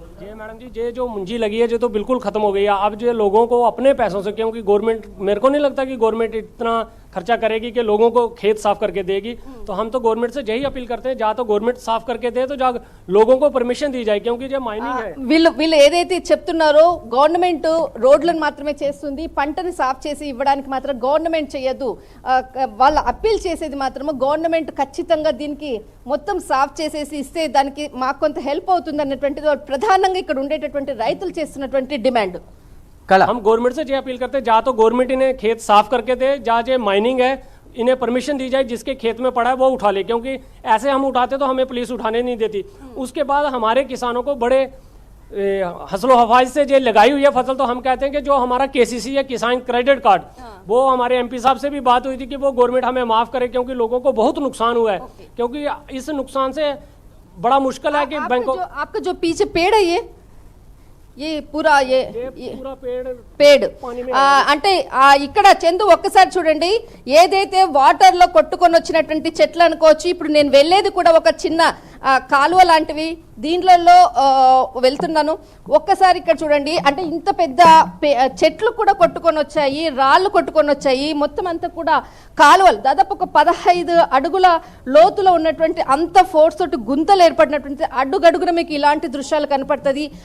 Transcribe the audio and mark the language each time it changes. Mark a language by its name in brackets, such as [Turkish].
[Hindi] जी madam जी, ये जो मुंजी लगी है जो तो बिल्कुल खत्म हो गई है. अब जो लोगों को अपने पैसों से, क्योंकि गवर्नमेंट, मेरे को नहीं लगता कि गवर्नमेंट इतना खर्चा करेगी कि लोगों को खेत साफ करके देगी. तो हम तो गवर्नमेंट से यही अपील करते हैं, जहाँ तो गवर्नमेंट साफ करके दे तो जहाँ लोगों को परमिशन दी जाए, क्योंकि जो माइनिंग है [Telugu] వీళ్ళు ఏదైతే చెప్తున్నారో గవర్నమెంట్ రోడ్లను మాత్రమే చేస్తుంది, పంటని సాఫ్ చేసి ఇవ్వడానికి మాత్రం గవర్నమెంట్ చేయదు. వాళ్ళ అప్పీల్ చేసేది మాత్రము గవర్నమెంట్ ఖచ్చితంగా దీనికి మొత్తం సాఫ్ చేసేసి ఇస్తే దానికి మాకు కొంత హెల్ప్ అవుతుంది అన్నటువంటిది ప్రధానంగా ఇక్కడ ఉండేటటువంటి రైతులు చేస్తున్నటువంటి డిమాండ్. [Hindi] हम गवर्नमेंट से ये अपील करते हैं, जहाँ तो गवर्नमेंट इन्हें खेत साफ करके दे, जहाँ जो माइनिंग है इन्हें परमिशन दी जाए, जिसके खेत में पड़ा है वो उठा ले, क्योंकि ऐसे हम उठाते तो हमें पुलिस उठाने नहीं देती. उसके बाद हमारे किसानों को बड़े हसलो हफाज से जो लगाई हुई है फसल, तो हम कहते हैं कि जो हमारा केसीसी है, किसान क्रेडिट कार्ड, वो हमारे एमपी साहब से भी बात हुई थी कि वो गवर्नमेंट हमें माफ करे, क्योंकि लोगों को बहुत नुकसान हुआ है. क्योंकि इस नुकसान से बड़ा मुश्किल है कि बैंकों, आपका जो पीछे पेड़ है ये पूरा ये पूरा [Telugu] పేడ్ అంటే ఇక్కడ చందు ఒక్కసారి చూడండి, ఏదైతే వాటర్ లో కొట్టుకొని వచ్చినటువంటి చెట్లు అనుకోవచ్చు. ఇప్పుడు నేను వెళ్ళేది కూడా ఒక చిన్న కాలువ లాంటివి, దీంట్లో వెళ్తున్నాను. ఒక్కసారి ఇక్కడ చూడండి, అంటే ఇంత పెద్ద చెట్లు కూడా కొట్టుకొని వచ్చాయి, రాళ్ళు కొట్టుకొని వచ్చాయి, మొత్తం అంతా కూడా కాలువలు దాదాపు ఒక 15 అడుగుల లోతులో ఉన్నటువంటి అంత ఫోర్స్ తోటి గుంతలు ఏర్పడినటువంటి అడుగడుగున మీకు ఇలాంటి దృశ్యాలు కనపడుతుంది.